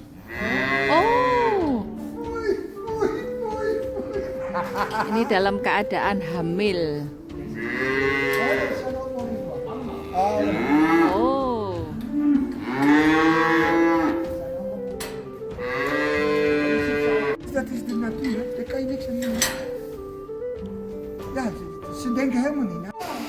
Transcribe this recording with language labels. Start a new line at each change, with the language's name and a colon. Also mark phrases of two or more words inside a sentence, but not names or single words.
Indonesian: Oh, Oei, oei, oei, oei. ini dalam keadaan hamil.
Dutch: Ja, dat zijn allemaal in verwachting. Allemaal. Oh, Dat is de natuur, daar kan je niks aan doen. Ja, ze denken helemaal niet na.